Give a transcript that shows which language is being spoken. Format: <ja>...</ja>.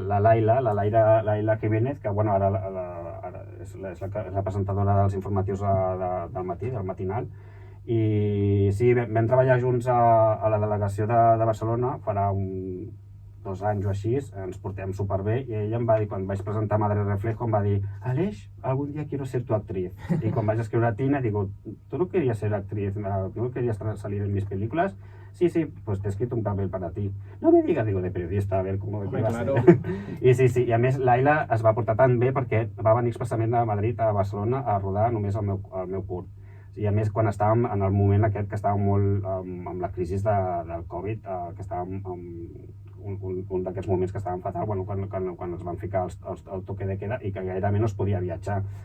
<ca>La Laila Jiménez, que bueno, ara és la presentadora dels informatius del matí, del matinal. I sí, vam treballar junts a la delegació de Barcelona, farà 2 anys o així, ens portem superbé, i ella em va dir, quan vaig presentar Madre Reflejo, em va dir, Aleix,</ca> <es>algún día quiero ser tu actriz.</es> <ca>Y quan vaig escriure a Tina, digo,</ca> <es>¿tú no querías ser actriz? ¿No querías salir en mis películas? Sí, pues te he escrito un papel para ti. No me digas, digo, de periodista, a ver cómo va a ser.</es> <ca>I sí, i a més, Laila es va portar tan bé perquè va venir expressament de Madrid a Barcelona a rodar només el meu curt. I a més, quan estàvem en el moment aquest, que estàvem molt amb la crisi del Covid, que estàvem un d'aquests moments que estàvem fatal, quan ens van ficar el toque de queda i que gairebé no es podia viatjar.</ca>